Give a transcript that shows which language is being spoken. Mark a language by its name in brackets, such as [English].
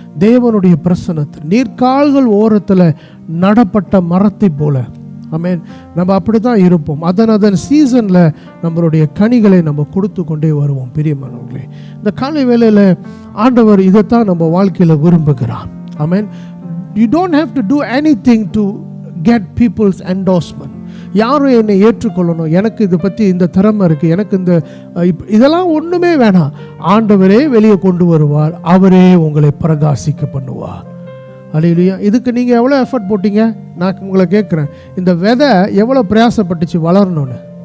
[Tamil] தேவனுடைய பிரசன்னத்தில் நீர்க்கால்கள் ஓரத்தில் நடப்பட்ட மரத்தை போல, ஆமென், நம்ம அப்படி தான் இருப்போம். அதன் சீசனில் நம்மளுடைய கனிகளை நம்ம கொடுத்து கொண்டே வருவோம். பிரியமானவர்களே, இந்த காலை வேளையில் ஆண்டவர் இதைத்தான் நம்ம வாழ்க்கையில் விரும்புகிறார். ஆமென். [English] You don't have to do anything to get people's endorsement. [Tamil] யாரும் என்னை ஏற்றுக்கொள்ளணும், எனக்கு இதை பற்றி இந்த திறமை இருக்குது, எனக்கு இதெல்லாம் ஒன்றுமே வேணாம். ஆண்டவரே வெளியே கொண்டு வருவார். அவரே உங்களை பிரகாசிக்க பண்ணுவார். அல்லேலூயா. இதுக்கு நீங்கள் எவ்வளோ எஃபர்ட் போட்டீங்க? நான் உங்களை கேட்குறேன், இந்த விதை எவ்வளோ பிரயாசப்பட்டுச்சு வளரணும்னு?